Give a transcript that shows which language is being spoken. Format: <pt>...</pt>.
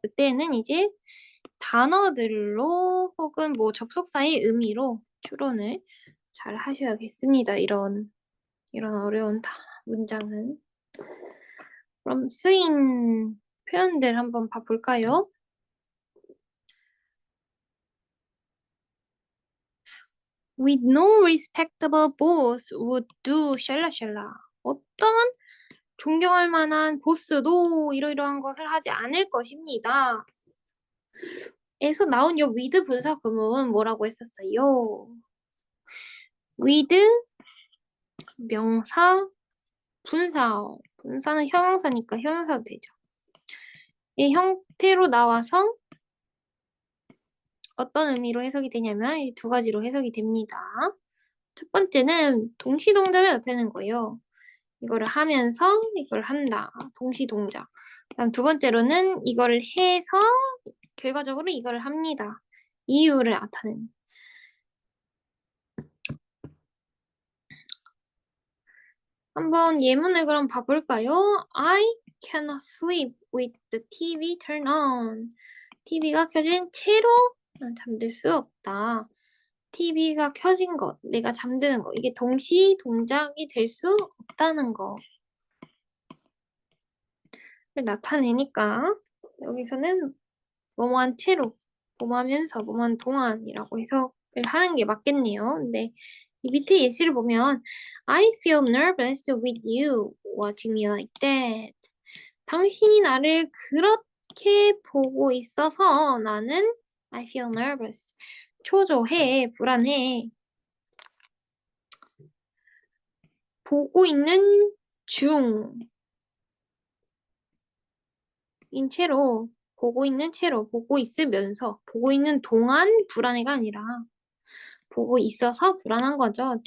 <ko>그때는 이제 단어들로 혹은 뭐 접속사의 의미로 추론을 잘 하셔야겠습니다. 이런 어려운 문장은. 그럼 쓰인 표현들 한번 봐볼까요?</ko> <en>With no respectable boss would do 샬라샬라.</en> <ko>어떤 존경할 만한 보스도 이러이러한 것을 하지 않을 것입니다. 에서 나온 이 with 분사 구문 뭐라고 했었어요? with 명사 분사는 형용사니까 형용사도 되죠. 이 형태로 나와서 어떤 의미로 해석이 되냐면 이 두 가지로 해석이 됩니다. 첫 번째는 동시동작을 나타내는 거예요. 이거를 하면서 이걸 한다. 동시 동작. 그다음 두 번째로는 이거를 해서 결과적으로 이거를 합니다. 이유를 나타내는. 한번 예문을 그럼 봐볼까요?</ko> <en>I cannot sleep with the TV turned on.</en> <ko>TV가 켜진 채로 난 잠들 수 없다. TV가 켜진 것, 내가 잠드는 것, 이게 동시 동작이 될 수 없다는 거를 나타내니까 여기서는 뭐뭐한 채로, 뭐뭐하면서, 뭐뭐한 동안이라고 해석을 하는 게 맞겠네요. 근데 이 밑에 예시를 보면</ko> <en>I feel nervous with you watching me like that.</en> <ko>당신이 나를 그렇게 보고 있어서 나는</ko> <en>I feel nervous.</en> <ko>초조해, 불안해. 보고 있는 중인 채로, 보고 있는 채로, 보고 있으면서, 보고 있는 동안 불안해가 아니라 보고 있어서 불안한 거죠.</ko>